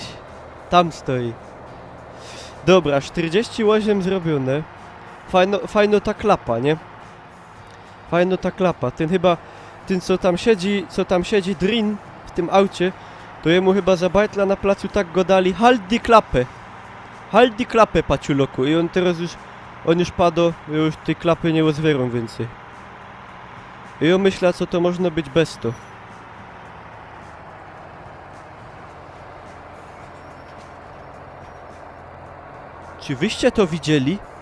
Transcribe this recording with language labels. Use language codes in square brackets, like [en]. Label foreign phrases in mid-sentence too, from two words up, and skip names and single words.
[szl] Tam stoi. Dobra, 48 zrobione. Fajno ta klapa, nie? Fajno ta klapa. Ten chyba... Ten co tam siedzi Drin w tym aucie, to jemu chyba za bajtla na placu tak go dali. [de] Halt die [szl] klapę! [de] Halt die [szl] klapę, paciuloku. I on teraz już... On już padł, już tej klapy nie rozwierą więcej. I ja myślę, co to można być bez to. Czy wyście to widzieli?